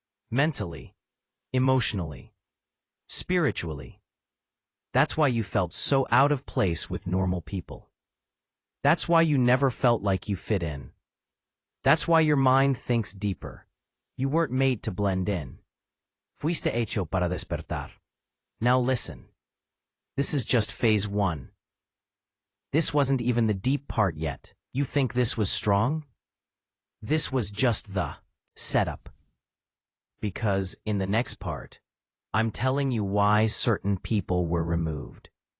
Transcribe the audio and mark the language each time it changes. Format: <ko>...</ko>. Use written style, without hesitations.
<en>Mentally, emotionally, spiritually. That's why you felt so out of place with normal people. That's why you never felt like you fit in. That's why your mind thinks deeper. You weren't made to blend in.</en> <es>Fuiste hecho para despertar.</es> <en>Now listen. This is just phase 1. This wasn't even the deep part yet. You think this was strong? This was just the setup. Because in the next part, I'm telling you why certain people were removed.</en>